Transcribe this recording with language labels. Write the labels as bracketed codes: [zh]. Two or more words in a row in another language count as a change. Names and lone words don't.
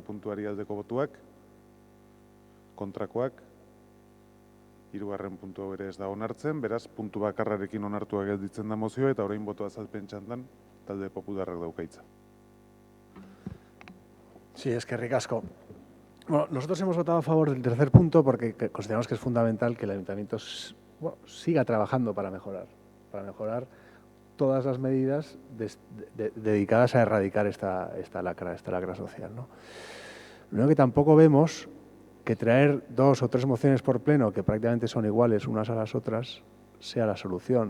[eu] puntuari aldeko botuak, kontrakoak, 3. puntu hau ere ez da onartzen, beraz, puntu bakarrarekin onartua gelditzen da mozioa, eta orain boto azalpen txandan, talde popularrak daukaitza. Sí, eskerrik asko. [es] Nosotros hemos votado a favor del 3er punto porque consideramos que es fundamental que el Ayuntamiento siga trabajando para mejorar todas las medidas dedicadas a erradicar esta lacra social, ¿no? Lo único que tampoco vemos que traer 2 o 3 mociones por pleno, que prácticamente son iguales unas a las otras, sea la solución.